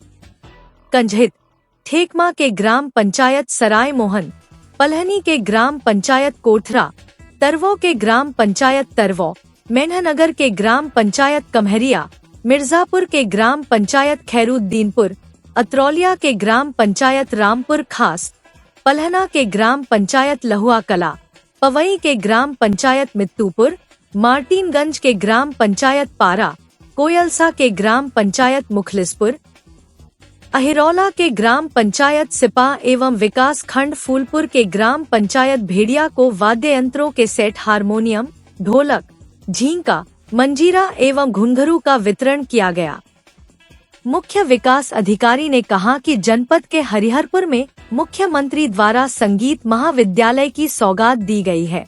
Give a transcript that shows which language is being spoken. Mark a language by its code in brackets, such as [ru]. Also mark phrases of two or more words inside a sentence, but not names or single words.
[hi] कंझित, ठेकमा के ग्राम पंचायत सराय मोहन, पलहनी के ग्राम पंचायत कोठरा, तरवो के ग्राम पंचायत तरवो, मेन्हनगर के ग्राम पंचायत कमहरिया, मिर्जापुर के ग्राम पंचायत खैरुद्दीनपुर, अतरौलिया के ग्राम पंचायत रामपुर खास, पलहना के ग्राम पंचायत लहुआ कला, पवई के ग्राम पंचायत मित्तूपुर, मार्टिनगंज के ग्राम पंचायत पारा, कोयलसा के ग्राम पंचायत मुखलिसपुर, अहिरौला के ग्राम पंचायत सिपा एवं विकास खंड फूलपुर के ग्राम पंचायत भेड़िया को वाद्य यंत्रों के सेट, हारमोनियम, ढोलक, झींका, मंजीरा एवं घुंघरू का वितरण किया गया। मुख्य विकास अधिकारी ने कहा कि जनपद के हरिहरपुर में मुख्यमंत्री द्वारा संगीत महाविद्यालय की सौगात दी गई है।